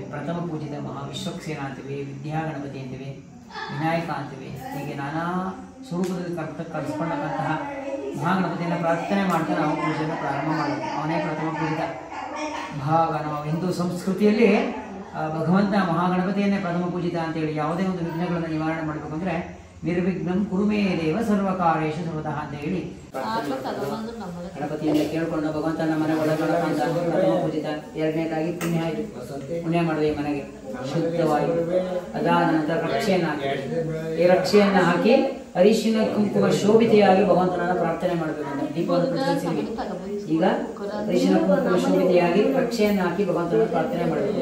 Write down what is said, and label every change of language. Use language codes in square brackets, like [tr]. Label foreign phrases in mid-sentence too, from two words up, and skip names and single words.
[kn] ಪ್ರಥಮ ಪೂಜಿತ ವಿಶ್ವಕ್ಸೇನ ಅಂತೀವಿ, ವಿದ್ಯಾ ಗಣಪತಿ ಅಂತೀವಿ, ವಿನಾಯಕ ಅಂತೀವಿ. ಹೀಗೆ ನಾನಾ ಸ್ವರೂಪದಲ್ಲಿ ಕರೆಸ್ಕೊಂಡಂತಹ ಮಹಾಗಣಪತಿಯನ್ನು ಪ್ರಾರ್ಥನೆ ಮಾಡ್ತಾ ನಾವು ಪೂಜೆಯನ್ನು ಪ್ರಾರಂಭ ಮಾಡಬೇಕು. ಅವನೇ ಪ್ರಥಮ ಪೂಜಿತ ಭಾಗ. ನಾವು ಹಿಂದೂ ಸಂಸ್ಕೃತಿಯಲ್ಲಿ ಭಗವಂತ ಮಹಾಗಣಪತಿಯನ್ನೇ ಪ್ರಥಮ ಪೂಜಿತ ಅಂತೇಳಿ ಯಾವುದೇ ಒಂದು ವಿಘ್ನಗಳನ್ನು ನಿವಾರಣೆ ಮಾಡಬೇಕು ಅಂದರೆ [sa] ನಿರ್ವಿಘ್ನಂ ಕುರುಮೇ ದೇವ ಸರ್ವಕಾರ್ಯೇಷು ಸರ್ವತಃ [kn] ಅಂತ ಹೇಳಿ ಗಣಪತಿಯಿಂದ ಕೇಳ್ಕೊಂಡು ಭಗವಂತನ ಮನೆ ಒಳಗೆ ಪ್ರಥಮ ಪೂಜಿತ. ಎರಡನೇದಾಗಿ ಪುಣ್ಯ ಮಾಡಿದೆ ಈ ಮನೆಗೆ ಶುದ್ಧವಾಗಿ. ಅದಾದ ನಂತರ ರಕ್ಷೆಯನ್ನು ಹಾಕಿ, ಈ ರಕ್ಷೆಯನ್ನು ಹಾಕಿ ಅರಿಶಿನ ಕುಂಕುಮ ಶೋಭಿತೆಯಾಗಿ ಭಗವಂತನನ್ನ ಪ್ರಾರ್ಥನೆ ಮಾಡಬೇಕು ಅಂತ ದೀಪವನ್ನು ಪ್ರಜ್ವಲಿಸಿ ಈಗ ಅರಿಶಿನ ಕುಂಕುಮ ಶೋಭಿತೆಯಾಗಿ ರಕ್ಷೆಯನ್ನು ಹಾಕಿ ಭಗವಂತನ ಪ್ರಾರ್ಥನೆ ಮಾಡಬೇಕು.